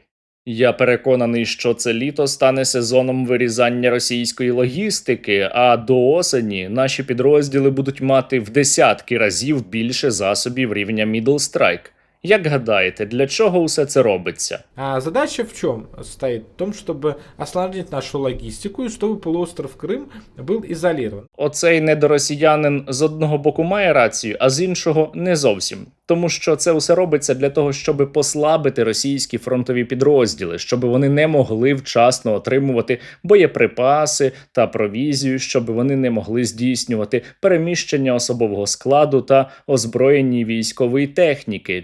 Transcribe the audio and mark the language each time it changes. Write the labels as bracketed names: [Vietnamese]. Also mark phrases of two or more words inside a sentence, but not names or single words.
[Ukrainian] Я переконаний, що це літо стане сезоном вирізання російської логістики, а до осені наші підрозділи будуть мати в десятки разів більше засобів рівня [English] Middle Strike. [Ukrainian] Як гадаєте, для чого усе це робиться? [Russian] А задача в чем стоит? В том, чтобы осложнить нашу логистику и чтобы полуостров Крым был изолирован. [Ukrainian] Оцей недоросіянин з одного боку має рацію, а з іншого не зовсім. Тому що це усе робиться для того, щоб послабити російські фронтові підрозділи, щоб вони не могли вчасно отримувати боєприпаси та провізію, щоб вони не могли здійснювати переміщення особового складу та озброєнні військової техніки.